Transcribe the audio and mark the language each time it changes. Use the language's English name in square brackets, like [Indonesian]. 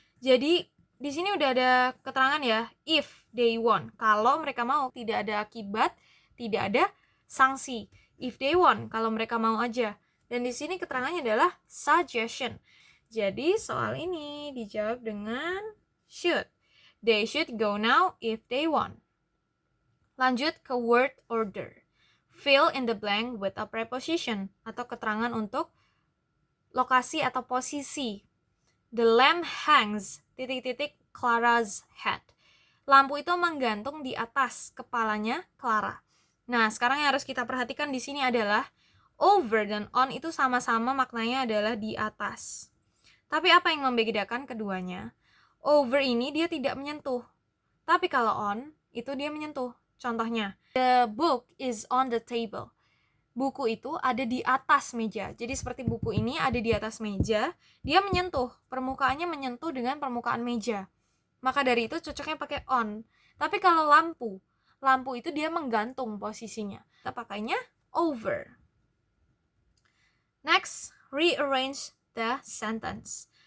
[Indonesian] Jadi di sini udah ada keterangan ya, [English] if they want. [Indonesian] Kalau mereka mau, tidak ada akibat, tidak ada sanksi. [English] If they want, [Indonesian] kalau mereka mau aja. Dan di sini keterangannya adalah suggestion. Jadi soal ini dijawab dengan should. [English] They should go now if they want. [Indonesian] Lanjut ke [English] word order. Fill in the blank with a preposition [Indonesian] atau keterangan untuk lokasi atau posisi. [English] The lamp hangs ... Clara's head. [Indonesian] Lampu itu menggantung di atas kepalanya Clara. Nah, sekarang yang harus kita perhatikan di sini adalah over dan on itu sama-sama maknanya adalah di atas. Tapi apa yang membedakan keduanya? Over ini dia tidak menyentuh. Tapi kalau on, itu dia menyentuh. Contohnya, [English] the book is on the table. [Indonesian] Buku itu ada di atas meja. Jadi seperti buku ini ada di atas meja, dia menyentuh, permukaannya menyentuh dengan permukaan meja. Maka dari itu cocoknya pakai on. Tapi kalau lampu itu dia menggantung posisinya. Kita pakainya [English] over. Next, rearrange the sentence.